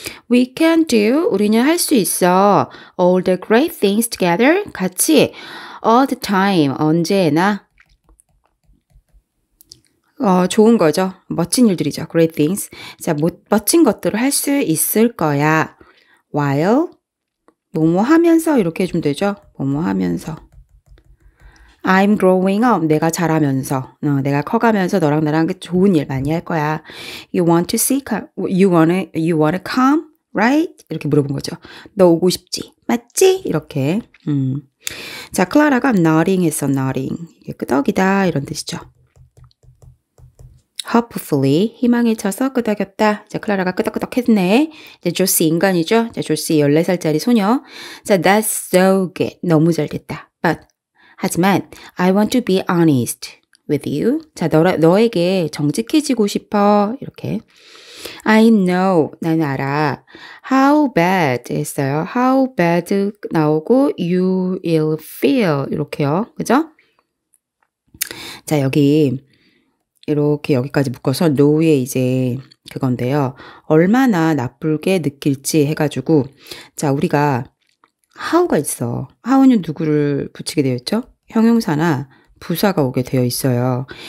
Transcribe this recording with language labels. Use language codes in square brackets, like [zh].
[en] We can do, [ko] 우리는 할 수 있어. [en] All the great things together. 같이, all the time, 언제나. [ko] 좋은 거죠. 멋진 일들이죠. Great things. 자, 멋진 것들을 할 수 있을 거야. While, 뭐뭐 하면서 이렇게 해주면 되죠. [en] 뭐뭐 하면서. I'm growing up. [ko] 내가 자라면서. 내가 커가면서 너랑 나랑 좋은 일 많이 할 거야. [en] You want to see, you wanna come, right? [ko] 이렇게 물어본 거죠. 너 오고 싶지? 맞지? 이렇게. 자, 클라라가 nodding 했어, nodding. 이게 끄덕이다, 이런 뜻이죠. hopefully, 희망에 차서 끄덕였다. 자, 클라라가 끄덕끄덕 했네. 자, 조시 인간이죠. 자, 조시 14살짜리 소녀. 자, [en] that's so good. [ko] 너무 잘 됐다. [en] But, 하지만, I want to be honest with you. [ko] 자, 너에게 정직해지고 싶어. 이렇게. [en] I know, [ko] 나는 알아. [en] How bad 했어요. How bad 나오고 you will feel. [ko] 이렇게요. 그죠? 자, 이렇게 여기까지 묶어서 know에 이제 그건데요. 얼마나 나쁘게 느낄지 해가지고 자, 우리가 how가 있어. how는 누구를 붙이게 되어 있죠? 형용사나 부사가 오게 되어 있어요.